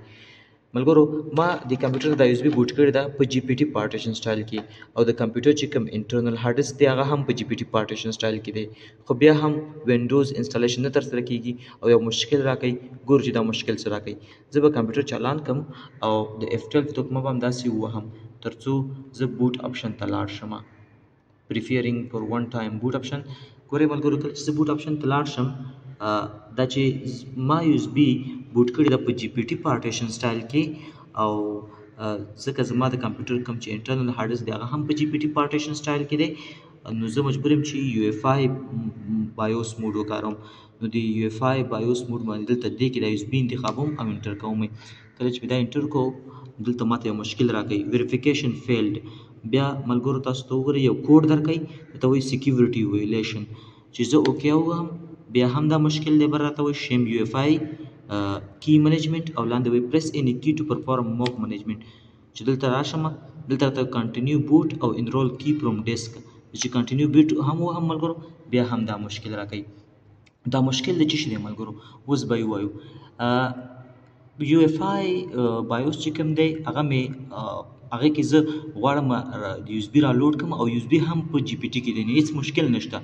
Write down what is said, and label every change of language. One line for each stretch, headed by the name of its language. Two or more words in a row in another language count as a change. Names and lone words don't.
Pashto: ملګرو ما د کمپیوټر د یو اس بي بوټ کړی ده په
English: GPT partition style
Pashto: کې او د کمپیوټر چې کوم
English: internal hard disk
Pashto: دی هغه هم په
English: GPT partition style
Pashto: کې دی، خو بیا هم
English: Windows installation
Pashto: نه ترسره کیږي او یو مشکل راکوي. ګورو چې دا مشکل څه راکوي. زه به کمپیوټر چالان کم او د F12 توکمه به همداسې ووهم ترڅو زه
English: boot option
Pashto: ته لاړ شم.
English: preferring for one time boot option.
Pashto: ګورئ ملګرو کله چې زه
English: boot option
Pashto: ته لاړ شم دا چې ما یو اس بي بوټ کړی ده په
English: GPT partition style
Pashto: کې او ځکه زما د کمپیوټر کوم چې
English: internal hard disk
Pashto: دی هغه هم په
English: GPT partition style
Pashto: کې دی، نو زه مجبور یم چې
English: UEFI BIOS mode
Pashto: وکاروم. نو د
English: UEFI BIOS mode
Pashto: باندې دلته دې کې د یو اس بي انتخابوم او انټر کوم. کله چې دا انټر کو دلته ماته یو مشکل راکوي
English: verification failed.
Pashto: بیا ملګرو تاسو ته وګورئ یو کوډ درکوي ته وایي
English: security violation
Pashto: چې زه اوکې ووهم بیا هم دا مشکل دی بر راته وایي
English: Shim UEFI key management
Pashto: او لاندې وایي
English: press any key to perform mock management.
Pashto: چې دلته راشم دلته راته
English: continue boot
Pashto: او
English: enroll key from disk
Pashto: چې
English: continue boot
Pashto: هم وهم ملګرو بیا هم دا مشکل راکوي. دا مشکل د څه شي دی ملګرو اوس به یې وایو.
English: UEFI BIOS
Pashto: چې کوم دی هغه مې هغه کې زه غواړم د یو اس بي را لوډ کړم او یو اس بي هم په جی پی ټي کې دی، نو هېڅ مشکل نشته.